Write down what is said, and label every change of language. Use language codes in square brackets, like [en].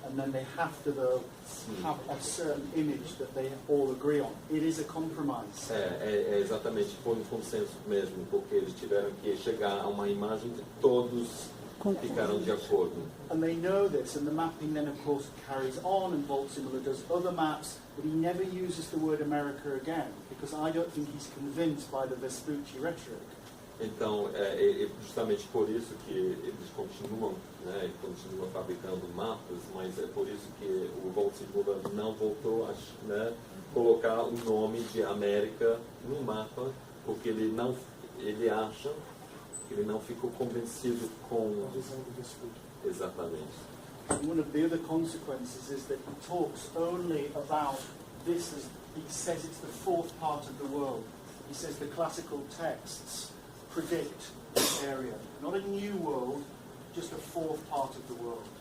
[en] And then they have to though have a certain image that they all agree on. It is a compromise. [pt] Exatamente, foi um consenso mesmo, porque eles tiveram que chegar a uma imagem que todos ficaram de acordo. [en] And they know this, and the mapping then of course carries on, and Voltsimler does other maps, but he never uses the word America again, because I don't think he's convinced by the Vespucci rhetoric. [pt] Então, justamente por isso que eles continuam fabricando mapas, mas é por isso que o Voltsimler não voltou a colocar o nome de América no mapa, porque ele acha que ele não ficou convencido com A visão do Vespucci. exatamente. [en] And one of the other consequences is that he talks only about this as he says it's the fourth part of the world. He says the classical texts predict this area. Not a new world, just a fourth part of the world.